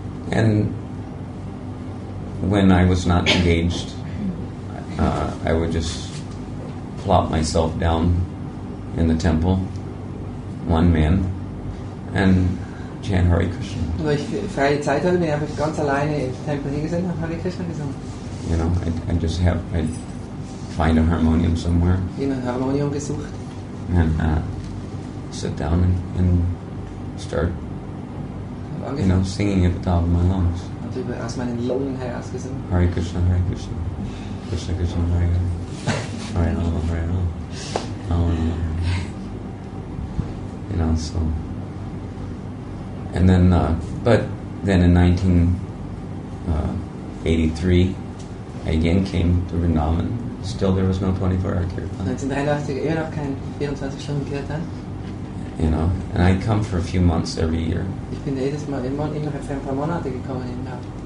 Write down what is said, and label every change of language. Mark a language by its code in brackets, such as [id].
[en] And when I was not engaged, I would just plop myself down in the temple, one man, and chant Hare Krishna. [de] Und wenn ich freie Zeit hatte, bin ich einfach ganz alleine im Tempel hingesetzt und habe Hare Krishna gesungen. [en] You know, I'd find a harmonium somewhere. [de] Ich habe ein Harmonium gesucht. [en] And sit down and start, you know, singing at the top of my lungs. [de] Und aus meinen Lungen herausgesungen. [sa] Hare Krishna, Krishna Krishna, Hare Hare, Hare Rama, Hare Rama, Rama Rama. [en] You know, so. And then, but then in 1983, I again came to Vrindavan. Still, there was no 24-hour kirtan. [de] 1983 immer noch kein 24-Stunden-Kirtan. [en] You know, and I'd come for a few months every year. [de] Ich bin jedes Mal immer für ein paar Monate gekommen im Jahr.